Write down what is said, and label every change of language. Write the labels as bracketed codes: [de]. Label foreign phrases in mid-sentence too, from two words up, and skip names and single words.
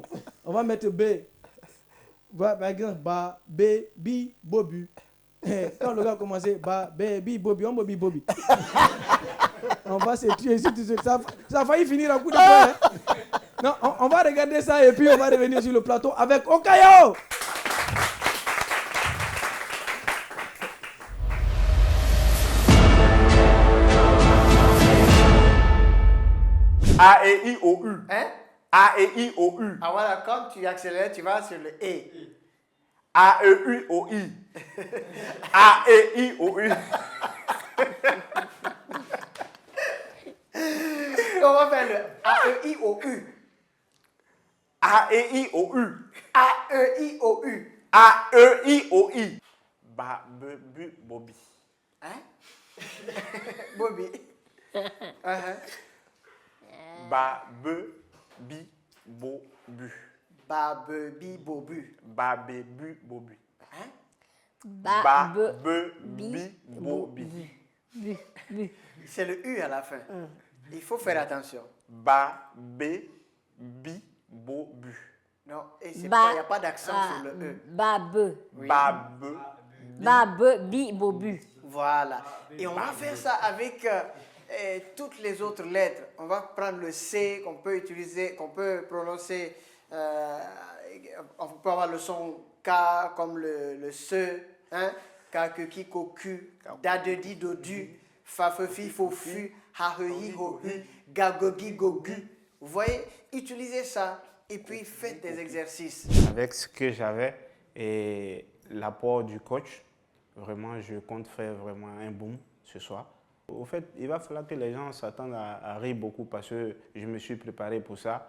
[fr] On va mettre B. Par exemple, Ba, B, Bi, Bobu. Quand le gars a commencé, Ba, B, Bi, Bobi, on Bobi, Bobi. On va se tuer ici tout de suite. Ça a failli finir en coup de poing. Hein. Non, on va regarder ça et puis on va revenir sur le plateau avec Okayo. A, E, I, O, U. Hein? A, E, I, O, U. Ah voilà, quand tu accélères, tu vas sur le E. A, E, I, O, I. A, E, I, O, U. On va faire le A, E, I, O, U. A, E, I, O, U. A, E, I, O, U. A, E, I, O, I. Ba, be, bu, bobi. Hein? Bobby. Ba, be, bi, bo, bu. Ba, be, bi, bo, bu. Ba, be, bu, bobu. Hein? Ba, be, bi, bo, bi. C'est le U à la fin. Il faut faire attention. Ba, be, bi, bo, bu. Non, et il n'y a pas d'accent sur le E. Babe. Oui. Ba, be, Babe, bi, bobu. Voilà. Et on va faire ça avec toutes les autres lettres. On va prendre le C qu'on peut utiliser, qu'on peut prononcer. On peut avoir le son K comme le SE. Hein? kakeki koku, dadedi dodu, fafefi fofu, hahehi hohu, gagogi gogu. Vous voyez, utilisez ça et puis faites des exercices. Avec ce que j'avais et l'apport du coach, vraiment, je compte faire vraiment un boom ce soir. Au fait, il va falloir que les gens s'attendent à rire beaucoup parce que je me suis préparé pour ça.